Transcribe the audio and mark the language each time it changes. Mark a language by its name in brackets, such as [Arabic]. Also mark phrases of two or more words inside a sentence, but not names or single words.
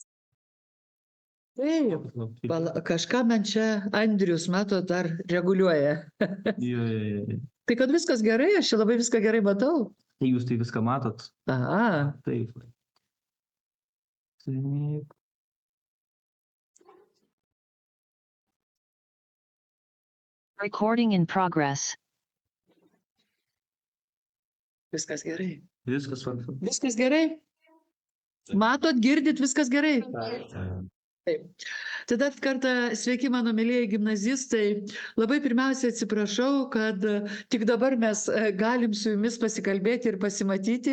[Lithuanian] Taip, kažką man čia Andrius, mato, dar reguliuoja. Jo. Tai kad viskas gerai, aš čia labai viską gerai matau. Jūs tai viską matot? Aha. Taip. Taip. [English] Recording in progress. [Lithuanian] Viskas gerai. Viskas svarbu. Viskas gerai? Matot, girdit, viskas gerai? Taip. Tada kartą sveiki mano mėlyjeji gimnazistai. Labai pirmiausia atsiprašau, kad tik dabar mes galim su jumis pasikalbėti ir pasimatyti.